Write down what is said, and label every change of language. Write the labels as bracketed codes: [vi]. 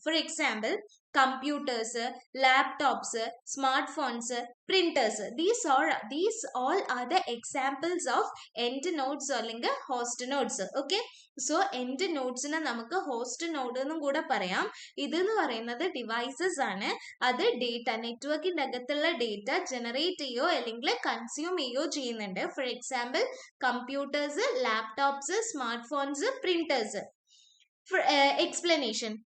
[en] For example computers, laptops, smart phones, printers. These all are the examples of end nodes [ml] അല്ലെങ്കിൽ host nodes. Okay, so end നോഡ്സിനെ നമുക്ക് host node എന്നും കൂടെ പറയാം. ഇതെന്ന് പറയുന്നത് devices ആണ്. അത് ഡേറ്റ, നെറ്റ്വർക്കിന്റെ അകത്തുള്ള ഡേറ്റ ജനറേറ്റ് ചെയ്യോ അല്ലെങ്കിൽ കൺസ്യൂം ചെയ്യോ ചെയ്യുന്നുണ്ട്. [en] For example computers, laptops, smart phones, printers. Explanation.